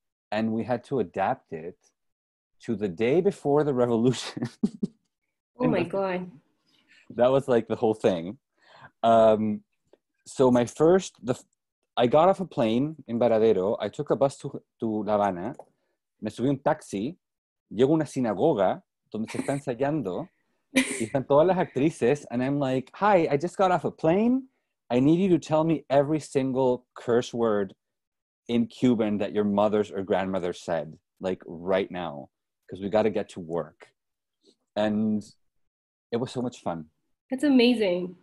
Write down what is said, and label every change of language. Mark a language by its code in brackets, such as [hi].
[en] And we had to adapt it to the day before the revolution. Oh, my God. That was, like, the whole thing. So I got off a plane in Varadero. I took a bus to La Habana. [es] Me subí un taxi. Llego a una sinagoga donde se está ensayando. Y están todas las actrices. [en] And I'm like, hi, I just got off a plane. I need you to tell me every single curse word in Cuban that your mothers or grandmothers said, like right now, because we got to get to work. And it was so much fun. That's amazing.